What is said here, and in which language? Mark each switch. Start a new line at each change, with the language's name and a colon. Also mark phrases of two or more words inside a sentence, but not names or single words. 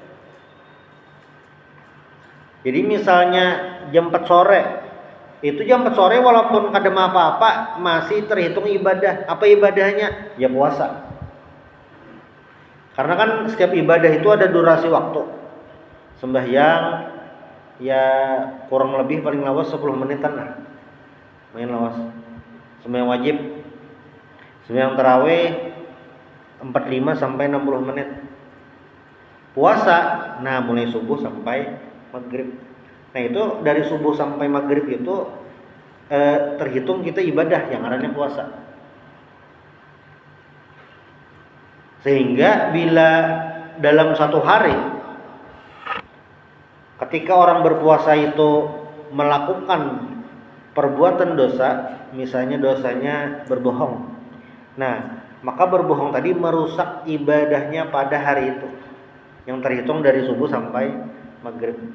Indonesian: Jadi misalnya jam 4 sore, itu jam 4 sore walaupun kadang apa-apa masih terhitung ibadah. Apa ibadahnya? Ya puasa. Karena kan setiap ibadah itu ada durasi waktu. Sembahyang ya kurang lebih paling lawas 10 menitan lah. Main lawas. Sembahyang wajib, sembahyang tarawih 45 sampai 60 menit. Puasa, nah mulai subuh sampai maghrib. Nah itu dari subuh sampai maghrib itu terhitung kita ibadah yang namanya puasa. Sehingga bila dalam satu hari ketika orang berpuasa itu melakukan perbuatan dosa, misalnya dosanya berbohong, nah maka berbohong tadi merusak ibadahnya pada hari itu yang terhitung dari subuh sampai maghrib.